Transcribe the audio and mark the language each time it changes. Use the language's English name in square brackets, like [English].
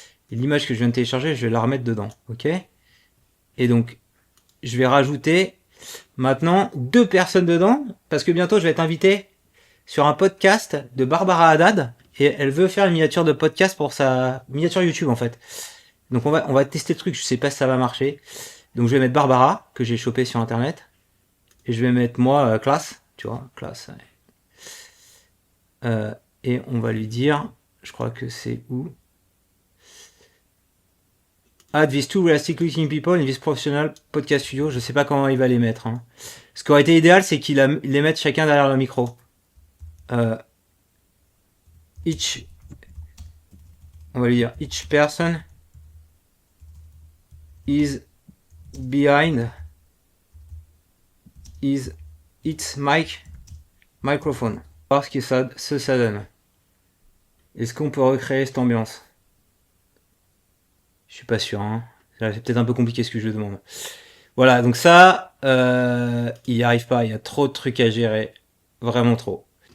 [French] Et l'image que je viens de télécharger, je vais la remettre dedans, ok? Et donc, je vais rajouter maintenant 2 personnes dedans, parce que bientôt je vais être invité sur un podcast de Barbara Haddad, et elle veut faire une miniature de podcast pour sa miniature YouTube en fait. Donc on va tester le truc, je sais pas si ça va marcher. Donc je vais mettre Barbara, que j'ai chopé sur internet. Et je vais mettre moi, classe, tu vois, classe. Et on va lui dire, je crois que c'est où? [English] Add these 2 realistic looking people in this professional podcast studio. [French] Je sais pas comment il va les mettre. Hein. Ce qui aurait été idéal, c'est qu'il les mette chacun derrière le micro. On va lui dire, [English] each person is behind its microphone. [French] On va voir ce que ça donne. Est-ce qu'on peut recréer cette ambiance? Je suis pas sûr. Hein. C'est peut-être un peu compliqué ce que je demande. Voilà, donc ça, il n'y arrive pas. Il y a trop de trucs à gérer. Vraiment trop.